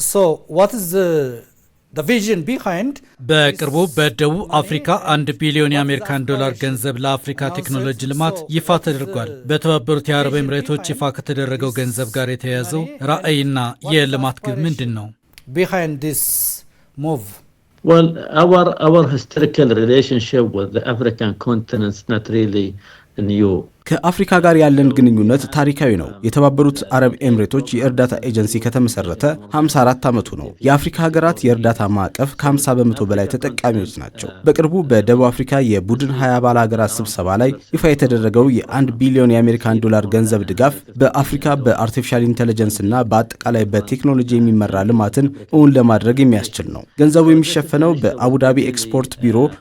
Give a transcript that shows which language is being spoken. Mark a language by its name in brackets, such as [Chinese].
[English] So what is the vision behind? [Amharic] በቅርቡ በደቡብ አፍሪካ 1 ቢሊዮን የአሜሪካን ዶላር ገንዘብ ለአፍሪካ ቴክኖሎጂ ልማት ይፋ ተደርጓል። በተባበሩት የአረብ ኤምሬቶች ይፋ ከተደረገው ገንዘብ ጋር የተያያዘው ራዕይና የልማት ግብ ምንድን ነው? [English] Behind this move, Well, our historical relationship with the African continent is not really new. [Amharic] ከአፍሪካ ጋር ያለን ግንኙነት ታሪካዊ ነው። የተባበሩት አረብ ኤምሬቶች የእርዳታ ኤጀንሲ ከተመሰረተ 54 ዓመቱ ነው። የአፍሪካ ሀገራት የእርዳታ ማዕቀፍ ከ50 በመቶ በላይ ተጠቃሚዎች ናቸው። በቅርቡ በደቡብ አፍሪካ የቡድን 20 አባል ሀገራት ስብሰባ ላይ ይፋ የተደረገው የ1 ቢሊዮን የአሜሪካን ዶላር ገንዘብ ድጋፍ በአፍሪካ በአርቲፊሻል ኢንተለጀንስ እና በአጠቃላይ በቴክኖሎጂ የሚመራ ልማትን እውን ለማድረግ የሚያስችል ነው። ገንዘቡ የሚሸፈነው በአቡዳቢ ኤክስፖርት ቢሮ